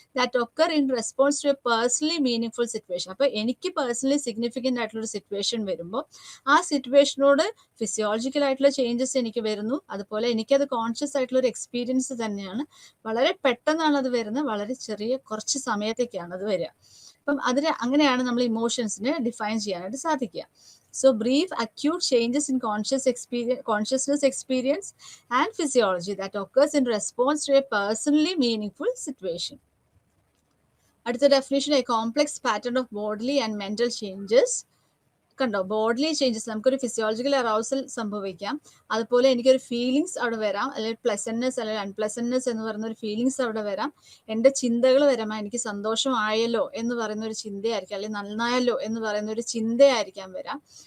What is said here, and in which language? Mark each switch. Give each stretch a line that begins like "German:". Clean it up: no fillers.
English: That occur in response to a personally meaning situation.
Malayalam: അപ്പൊ എനിക്ക് personally significant ആയിട്ടുള്ള ഒരു സിറ്റുവേഷൻ വരുമ്പോൾ ആ സിറ്റുവേഷനോട് ഫിസിയോളജിക്കൽ ആയിട്ടുള്ള ചേഞ്ചസ് എനിക്ക് വരുന്നു. അതുപോലെ എനിക്കത് കോൺഷ്യസ് ആയിട്ടുള്ള ഒരു എക്സ്പീരിയൻസ് തന്നെയാണ്. വളരെ പെട്ടെന്നാണ് അത് വരുന്നത്, വളരെ ചെറിയ കുറച്ച് സമയത്തേക്കാണ് അത് വരിക. അപ്പം അതിന് അങ്ങനെയാണ് നമ്മൾ ഇമോഷൻസിനെ ഡിഫൈൻ ചെയ്യാനായിട്ട് സാധിക്കുക.
English: So brief acute changes in consciousness experience and physiology that occurs in response to a personally meaningful situation.
Malayalam: അടുത്ത definition,
English: a complex pattern of bodily and mental changes.
Malayalam: കണ്ടോ, ബോഡ്ലി ചേഞ്ചസ്, നമുക്കൊരു ഫിസിയോളജിക്കൽ അറൗസൽ സംഭവിക്കാം, അതുപോലെ എനിക്കൊരു feelings അവിടെ വരാം, അല്ലെങ്കിൽ പ്ലസന്റ്നെസ് അല്ലെങ്കിൽ അൺപ്ലസന്റ്നെസ് എന്ന് പറയുന്ന ഒരു ഫീലിങ്സ് അവിടെ വരാം. എൻ്റെ ചിന്തകൾ വരാം, എനിക്ക് സന്തോഷമായല്ലോ എന്ന് പറയുന്ന ഒരു ചിന്തയായിരിക്കാം, അല്ലെങ്കിൽ നന്നായല്ലോ എന്ന് പറയുന്ന ഒരു ചിന്തയായിരിക്കാം വരാം.